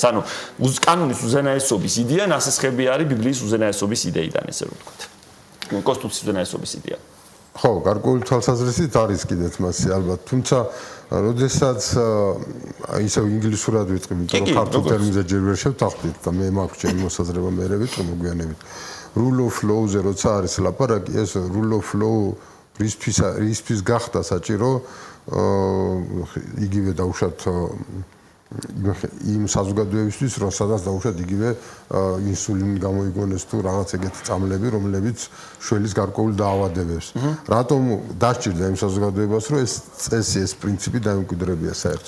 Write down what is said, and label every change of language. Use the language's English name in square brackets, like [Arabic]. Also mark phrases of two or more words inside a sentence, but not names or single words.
[Georgian] ანუ კანონის უზენაესობის იდეა ნასესხები არის ბიბლიის უზენაესობის იდეიდან, ესე რომ ვთქვათ. კონსტიტუციის უზენაესობის იდეა. ხო, გარკვეული თვალსაზრისით არის კიდეც მასე ალბათ, თუმცა როდესაც ისევ ინგლისურად ვიწყებ, იმიტომ რომ ქართულ ტერმინზე ჯერ ვერ შევთანხმდით და მე მაქვს ჩემი მოსაზრება მერევით, რომ მოგვიანებით [English] rule of law- [Georgian] ზე როცა არის ლაპარაკი, ეს [English] rule of law [Georgian] რისთვის გახდა საჭირო, იგივე დაუშვათ იმ საზოგადოებისთვის, რომ სადაც დაუშვათ იგივე ინსულინი გამოიგონეს თუ რაღაც ეგეთი წამლები, რომლებიც შველის გარკვეულ დაავადებებს. რატომ დასჭირდა იმ საზოგადოებას, რომ ეს წესი, ეს პრინციპი დაემკვიდრებია საერთოდ?